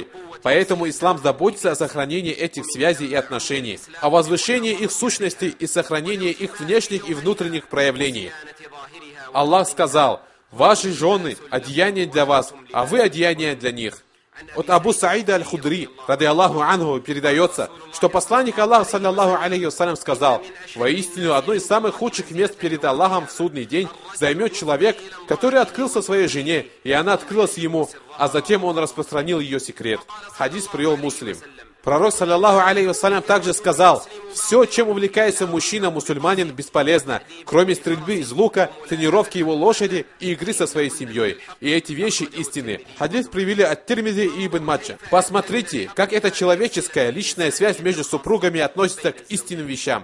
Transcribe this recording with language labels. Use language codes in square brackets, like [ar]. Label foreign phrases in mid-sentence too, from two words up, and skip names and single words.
[ru] Поэтому ислам заботится о сохранении этих связей и отношений, о возвышении их сущности и сохранении их внешних и внутренних проявлений. Аллах сказал: «Ваши жены – одеяние для вас, а вы – одеяние для них». От Абу Саида аль-Худри, [ar] رضي الله عنه, [ru] передается, что посланник Аллаха, [ar] صلى الله عليه وسلم, [ru] сказал: «Воистину, одно из самых худших мест перед Аллахом в судный день займет человек, который открылся своей жене, и она открылась ему, а затем он распространил ее секрет». Хадис привел Муслим. [ar] Пророк, صلى الله عليه وسلم, [ru] также сказал: «Все, чем увлекается мужчина-мусульманин, бесполезно, кроме стрельбы из лука, тренировки его лошади и игры со своей семьей. И эти вещи истины». Хадис привели от Тирмизи и Ибн Маджа. Посмотрите, как эта человеческая личная связь между супругами относится к истинным вещам.